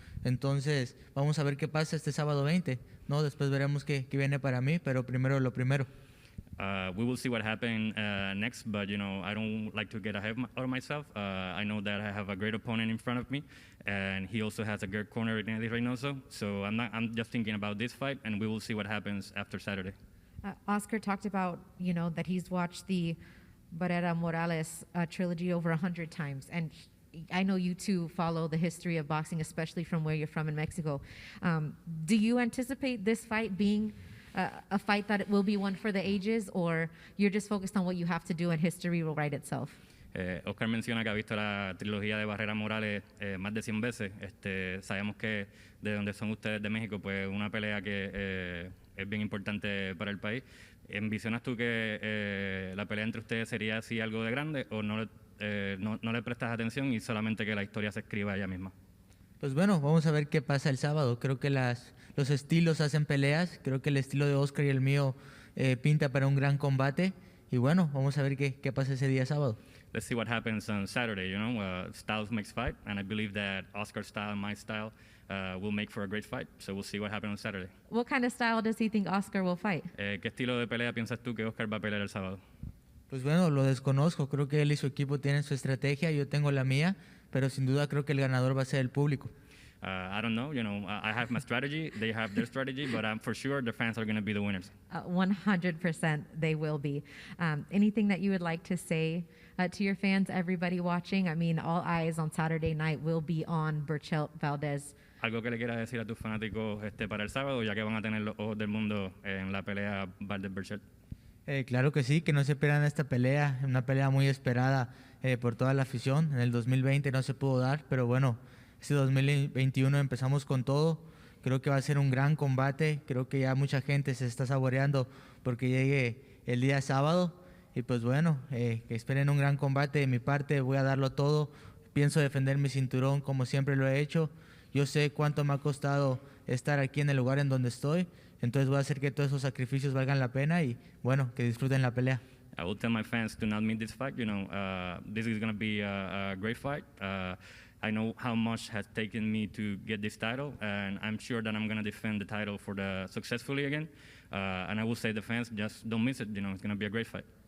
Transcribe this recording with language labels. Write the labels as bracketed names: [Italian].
[Spanish] Entonces, vamos a ver qué pasa este sábado 20. No, después veremos qué viene para mí, pero primero lo primero. [English] We will see what happens next, but I don't like to get ahead of myself. I know that I have a great opponent in front of me, and he also has a great corner in Eddie Reynoso. So I'm just thinking about this fight, and we will see what happens after Saturday. Oscar talked about that he's watched the Barrera Morales trilogy over 100 times, and I know you two follow the history of boxing, especially from where you're from in Mexico. Do you anticipate this fight being a fight that will be one for the ages, or you're just focused on what you have to do and history will write itself? [Spanish] Oscar menciona que ha visto la trilogía de Barrera Morales más de 100 veces. Sabemos que de donde son ustedes de México, pues una pelea que es bien importante para el país. ¿Envisionas tú que la pelea entre ustedes sería así algo de grande o no le prestas atención y solamente que la historia se escriba ella misma? Pues bueno, vamos a ver qué pasa el sábado. Creo que los estilos hacen peleas. Creo que el estilo de Oscar y el mío pinta para un gran combate. Y bueno, vamos a ver qué pasa ese día sábado. [English] Let's see what happens on Saturday. Styles makes fight, and I believe that Oscar's style and my style will make for a great fight. So we'll see what happens on Saturday. What kind of style does he think Oscar will fight? [Spanish] ¿Qué estilo de pelea piensas tú que Oscar va a pelear el sábado? Pues bueno, lo desconozco. Creo que él y su equipo tienen su estrategia, yo tengo la mía, pero sin duda creo que el ganador va a ser el público. [English] I don't know. I have my strategy. They have their strategy, but I'm for sure the fans are going to be the winners. 100% they will be. Anything that you would like to say to your fans, everybody watching? I mean, all eyes on Saturday night will be on Berchelt-Valdez [Spanish] algo que le quieras decir a tus fanáticos para el sábado, ya que van a tener los ojos del mundo en la pelea Valdez-Berchelt. Claro que sí, que no se pierdan esta pelea, una pelea muy esperada por toda la afición. En el 2020 no se pudo dar, pero bueno, este 2021 empezamos con todo. Creo que va a ser un gran combate, creo que ya mucha gente se está saboreando porque llegue el día sábado. Y pues bueno, que esperen un gran combate de mi parte, voy a darlo todo. Pienso defender mi cinturón como siempre lo he hecho. Yo sé cuánto me ha costado estar aquí en el lugar en donde estoy. Entonces voy a hacer que todos esos sacrificios valgan la pena y bueno, que disfruten la pelea. [English] I will tell my fans to not miss this fight. This is going to be a great fight. I know how much has taken me to get this title, and I'm sure that I'm going to defend the title successfully again. And I will say the fans, just don't miss it. It's going to be a great fight.